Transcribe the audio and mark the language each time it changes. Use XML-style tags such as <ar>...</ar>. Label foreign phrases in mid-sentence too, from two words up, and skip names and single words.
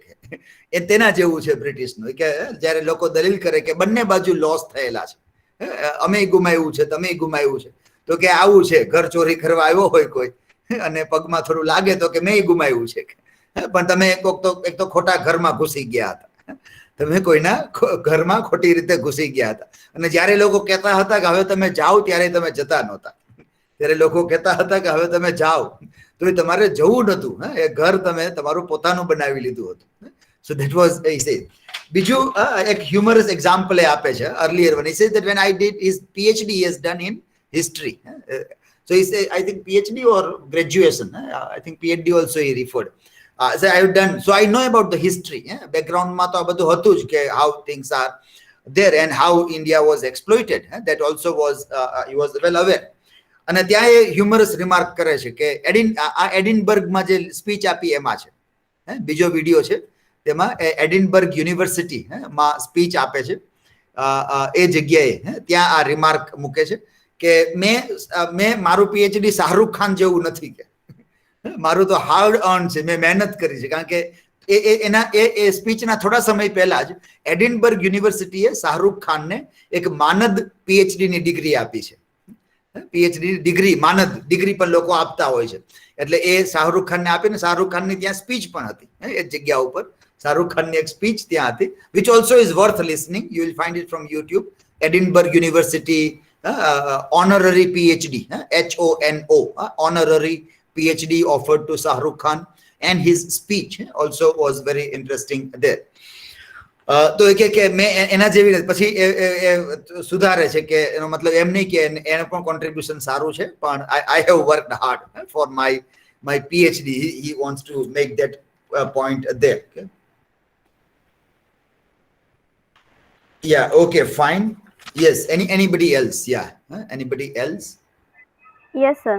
<gu>એ તેના જેવું છે બ્રિટિશનું, કે જ્યારે લોકો દલીલ કરે કે બંને બાજુ લોસ થયેલા છે, અમે ગુમાવ્યું છે, તમે ગુમાવ્યું છે, તો કે આવું છે, ઘર ચોરી કરવા આવ્યો હોય કોઈ અને પગમાં થોડું લાગે તો કે મેં ગુમાવ્યું છે, પણ તમે એક તો ખોટા ઘરમાં ઘૂસી ગયા હતા, તમે કોઈના ઘરમાં ખોટી રીતે ઘૂસી ગયા હતા. અને જ્યારે લોકો કહેતા હતા કે હવે તમે જાઓ ત્યારે તમે જતા નહોતા, ત્યારે લોકો કહેતા હતા કે હવે તમે જાઓ તો એ તમારે જવું નહોતું, એ ઘર તમે તમારું પોતાનું બનાવી લીધું હતું.</gu> <en>So that was, he said.</en> <gu>બીજું એક</gu> <en>humorous example</en> <gu>આપે છે</gu> <en>earlier when he says that when I did his PhD he has done in history. So he said, I think PhD or graduation, I think PhD also he referred. So I have done, so I know about the history, background</en> <gu>માં તો આ બધું હતું જ કે</gu> <en>how things are there and how India was exploited. That also was, he was well aware.</en> <gu>અને ત્યાં એ</gu> <en>humorous remark</en> <gu>કરે છે કે એડિનબર્ગમાં જે સ્પીચ આપી એમાં છે, બીજો વિડીયો છે તેમાં એડિનબર્ગ યુનિવર્સિટી માં સ્પીચ આપે છે, એ જગ્યાએ ત્યાં આ રિમાર્ક મૂકે છે કે મેં મારું પીએચડી શાહરૂખ ખાન જેવું નથી, કે મારું તો</gu> <en>hard earn</en> <gu>છે, મેં મહેનત કરી છે. કારણ કે એના સ્પીચના થોડા સમય પહેલા જ એડિનબર્ગ યુનિવર્સિટીએ શાહરૂખ ખાનને એક માનદ પીએચડીની ડિગ્રી આપી છે. પીએચડી ડિગ્રી, માનદ ડિગ્રી પણ લોકો આપતા હોય છે, એટલે એ શાહરૂખ ખાનને આપીને શાહરૂખ ખાનની ત્યાં સ્પીચ પણ હતી એ જગ્યા ઉપર. શાહરૂખ ખાનની એક સ્પીચ ત્યાં હતી,</gu> <en>which also is worth listening. You will find it from YouTube. Edinburgh University honorary PhD, HONO, honorary PhD offered to Shahrukh Khan, and his speech also was very interesting there.</en> <gu>તો એ કે મેં એના જેવી પછી સુધારે છે કે એનો મતલબ એમ નહીં કે એનું પણ કોન્ટ્રીબ્યુશન સારું છે, પણ</gu> <en>I have worked hard for my PhD. He wants to make that point there. Okay? Yeah, okay, fine. Yes, anybody else? Yeah, anybody else? Yes, sir.</en>